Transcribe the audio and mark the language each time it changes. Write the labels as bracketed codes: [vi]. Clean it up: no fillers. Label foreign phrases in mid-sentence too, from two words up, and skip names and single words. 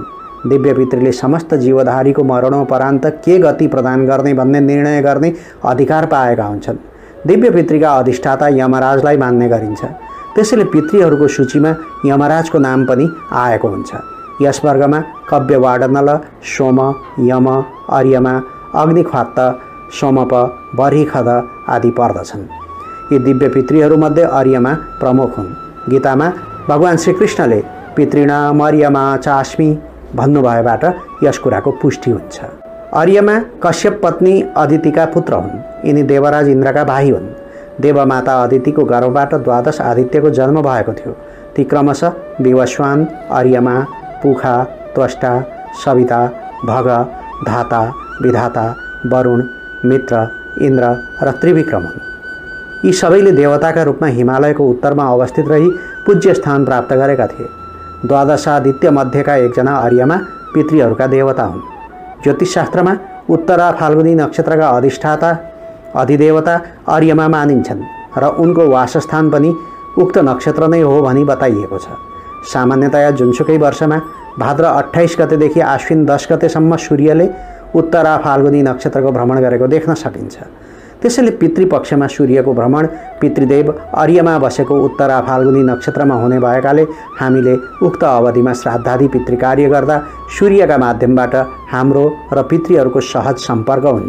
[ne] दिव्य पितृले समस्त जीवधारीको मरणोपरान्त के गति प्रदान गर्ने भन्ने निर्णय गर्ने अधिकार पाएका हुन्छन्। दिव्य पितृका अधिष्ठाता यमराजलाई मान्ने गरिन्छ। त्यसैले पितृहरूको सूचीमा यमराजको नाम पनि आएको हुन्छ। यस वर्गमा कव्यवाडनल, सोम, यम, अर्यमा, अग्निख्वात्त, सोमप, बर्हिखद आदि पर्दछन्। यी दिव्य पितृहरूमध्ये अर्यमा प्रमुख हुन्। गीतामा भगवान श्रीकृष्णले [sa] पितृणाम अर्यमा चास्मि [ne] भन्नुभएबाट यस कुराको पुष्टि हुन्छ। अर्यमा कश्यप पत्नी अदितिका पुत्र हुन्। यिनी देवराज इन्द्रका भाइ हुन्। देवमाता अदितिको गर्भबाट 12 आदित्यको जन्म भएको थियो। ती क्रमशः विवस्वान, अर्यमा, पुखा, त्वष्टा, सविता, भग, धाता, विधाता, वरुण, मित्र, इन्द्र र त्रिविक्रम हुन्। यी सबैले देवताका रूपमा हिमालयको उत्तरमा अवस्थित रही पूज्य स्थान प्राप्त गरेका थिए। 12 आदित्य मध्येका एकजना अर्यमा पितृहरूका देवता हुन्। ज्योतिषशास्त्रमा उत्तरा फाल्गुनी नक्षत्रका अधिष्ठाता अधिदेवता अर्यमा मानिन्छन् र उनको वासस्थान पनि उक्त नक्षत्र नै हो भनी बताइएको छ। सामान्यतया जुनसुकै वर्षमा भाद्र 28 गतेदेखि आश्विन 10 गतेसम्म सूर्यले उत्तरा फाल्गुनी नक्षत्रको भ्रमण गरेको देख्न सकिन्छ। त्यसैले पितृपक्षमा सूर्यको भ्रमण पितृदेव अर्यमा बसेको उत्तरा फाल्गुनी नक्षत्रमा हुने भएकाले हामीले उक्त अवधिमा श्राद्धादि पितृकार्य गर्दा सूर्यका माध्यमबाट हाम्रो र पितृहरूको सहज सम्पर्क हुन्छ।